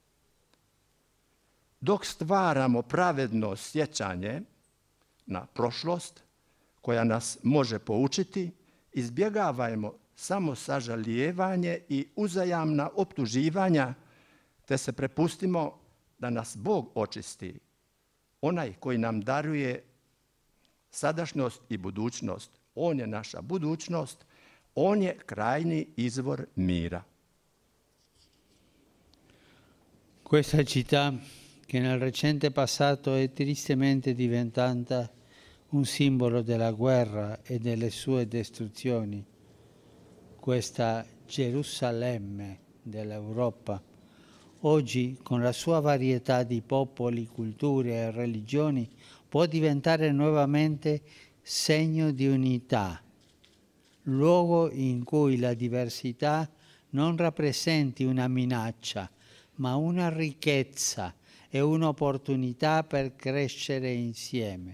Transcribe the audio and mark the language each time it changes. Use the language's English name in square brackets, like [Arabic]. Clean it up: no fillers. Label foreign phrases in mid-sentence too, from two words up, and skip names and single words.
[Croatian] Dok stvaramo pravedno sjećanje na prošlost koja nas može poučiti, izbjegavajmo samo sažalijevanje i uzajamna optuživanja, te se prepustimo da nas Bog očisti, onaj koji nam daruje sadašnjost i budućnost. On je naša budućnost, on je krajni izvor mira. [Italian] Questa città, che nel recente passato è tristemente diventata un simbolo della guerra e delle sue distruzioni, questa Gerusalemme dell'Europa, oggi con la sua varietà di popoli, culture e religioni può diventare nuovamente segno di unità, luogo in cui la diversità non rappresenti una minaccia, ma una ricchezza e un'opportunità per crescere insieme.